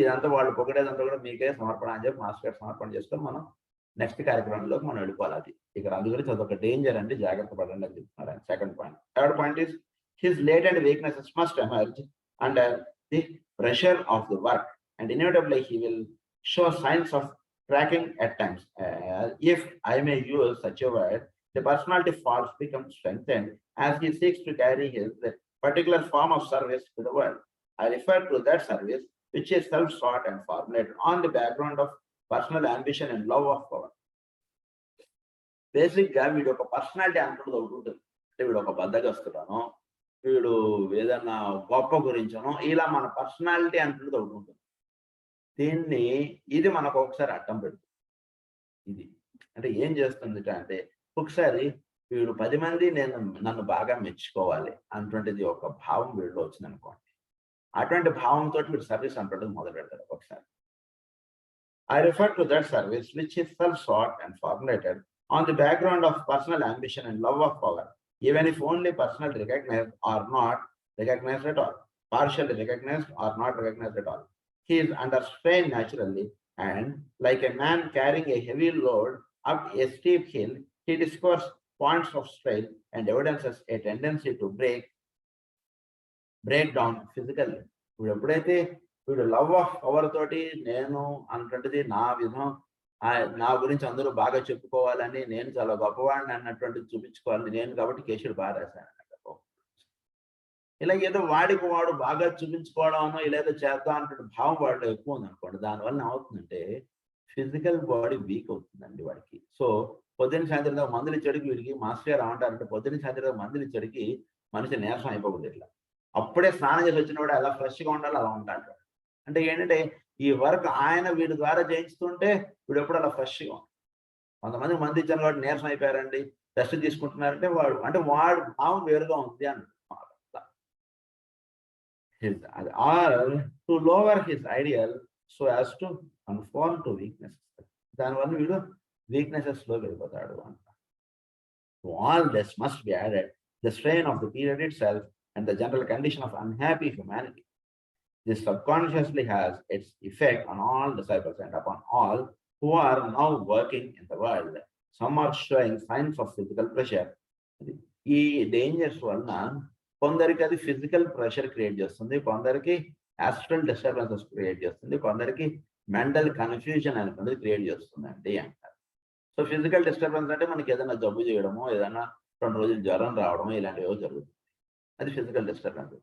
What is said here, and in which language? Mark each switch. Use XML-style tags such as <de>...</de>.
<te>ఇదంతా వాళ్ళు పొగిడేదంతా కూడా మీకే సమర్పణ అని చెప్పి మాస్టర్ గారు సమర్పణ చేసుకొని మనం నెక్స్ట్ కార్యక్రమంలోకి మనం వెళ్ళిపోవాలి. అది ఇక్కడ అందు గురించి అదొక డేంజర్ అండి, జాగ్రత్త పడండి అని చెప్తున్నారు ఆయన. Second point.</te> <en>Third point is his latent weaknesses must emerge under the pressure of the work and inevitably he will show signs of cracking at times. If I may use such a word, the personality faults become strengthened as he seeks to carry his particular form of service to the world. I refer to that service which is self-sought and formulated on the background of personal ambition and love of power.</en> <te>బేసిక్గా వీడు ఒక personality అంటున్నది ఒకటి ఉంటుంది. అంటే వీడు ఒక బద్దగస్తుడనో, వీడు ఏదన్నా గొప్ప గురించనో, ఇలా మన పర్సనాలిటీ అంటున్నది ఒకటి ఉంటుంది. దీన్ని ఇది మనకు ఒకసారి అడ్డం పెడుతుంది. ఇది అంటే ఏం చేస్తుంది అంటే ఒకసారి వీడు 10 మంది నన్ను బాగా మెచ్చుకోవాలి అటువంటిది ఒక భావం వీడిలో వచ్చింది అనుకోండి, అటువంటి భావంతో వీడు సర్వీస్ అంటుండదు మొదలు పెడతాడు ఒకసారి.</te> <en>I refer to that service which is self-sought and formulated on the background of personal ambition and love of power, even if only personally recognized or not recognized at all, partially recognized or not recognized at all. He is under strain naturally, and like a man carrying a heavy load up a steep hill, he discovers points of strain and evidences a tendency to break down physically.</en> <te>వీడు ఎప్పుడైతే వీడు</te> <en>love of power</en> <te>తోటి నేను అన్నటువంటిది నా విధం, నా గురించి అందరూ బాగా చెప్పుకోవాలని, నేను చాలా గొప్పవాడిని అన్నటువంటిది చూపించుకోవాలని, నేను కాబట్టి కేశుడు బాగా రాశాను అన్నట్టు. ఇలా ఏదో వాడికి వాడు బాగా చూపించుకోవడమో ఇలాగో చేద్దాం అన్నటువంటి భావం వాడిలో ఎక్కువ ఉంది అనుకోండి. దానివల్ల ఏమవుతుందంటే ఫిజికల్ బాడీ వీక్ అవుతుందండి వాడికి. సో పొద్దున్న సాయంత్రం దాకా మందులు ఇచ్చేడికి వీడికి మాస్టర్ గారు ఏమంటారంటే పొద్దున్న సాయంత్రం దాకా మందులు ఇచ్చేడికి మనిషి నీరసం అయిపోతుంది. ఇట్లా అప్పుడే స్నానం చేసి వచ్చిన వాడు ఎలా ఫ్రెష్గా ఉండాలి అలా ఉంటాడు. అంటే ఏంటంటే ఈ వర్క్ ఆయన వీడి ద్వారా చేయిస్తుంటే వీడు ఎప్పుడు అలా ఫ్రెష్గా ఉంటాడు. కొంతమంది మంది ఇచ్చాను కాబట్టి నీరసం అయిపోయారండి, రెస్ట్ తీసుకుంటున్నారంటే వాడు భావం వేరుగా ఉంది అన్నమాట.</te> <en>or to lower his ideal so as to conform to weaknesses.</en> <te>దానివల్ల వీడు weaknesses లో వెళ్ళిపోతాడు అంట.</te> <en>To all this must be added the strain of the period itself and the general condition of unhappy humanity. This subconsciously has its effect on all disciples and upon all who are now working in the world. Some are showing signs of physical pressure.</en> <te>ఈ dangers వలన కొందరికి అది physical pressure create చేస్తుంది, కొందరికి astral disturbances create చేస్తుంది, కొందరికి mental confusion అనేది create చేస్తుందండి అంటారు. సో ఫిజికల్ డిస్టర్బెన్స్ అంటే మనకి ఏదైనా జబ్బు చేయడమో, ఏదైనా 2 రోజులు జ్వరం రావడమో ఇలాంటివో జరుగుతుంది. అది ఫిజికల్ డిస్టర్బెన్స్.</te>